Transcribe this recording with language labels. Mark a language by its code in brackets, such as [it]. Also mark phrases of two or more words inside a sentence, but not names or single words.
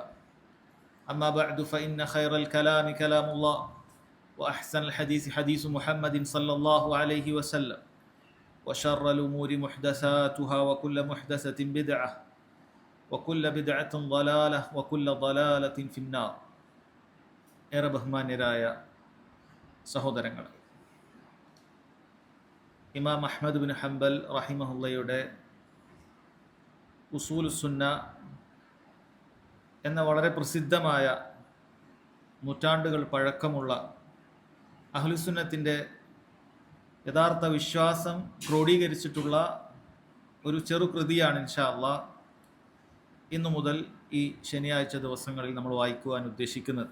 [ar] أما بعد فإن خير الكلام كلام الله وأحسن الحديث حديث محمد صلى الله عليه وسلم وشر الأمور محدثاتها وكل محدثة بدعة وكل بدعة ضلالة وكل ضلالة في النار. [ml] ഏറെ ബഹുമാന്യരായ സഹോദരങ്ങളെ, ഇമാം അഹ്മദ് ബിൻ ഹംബൽ റഹിമഹുള്ളയുടെ ഉസൂലുസ്സുന്ന എന്ന വളരെ പ്രസിദ്ധമായ നൂറ്റാണ്ടുകൾ പഴക്കമുള്ള അഹ്ലുസുന്നത്തിൻ്റെ യഥാർത്ഥ വിശ്വാസം ക്രോഡീകരിച്ചിട്ടുള്ള ഒരു ചെറുകൃതിയാണ് [ar] إن شاء الله [ml] ഇന്നു മുതൽ ഈ ശനിയാഴ്ച ദിവസങ്ങളിൽ നമ്മൾ വായിക്കുവാൻ ഉദ്ദേശിക്കുന്നത്.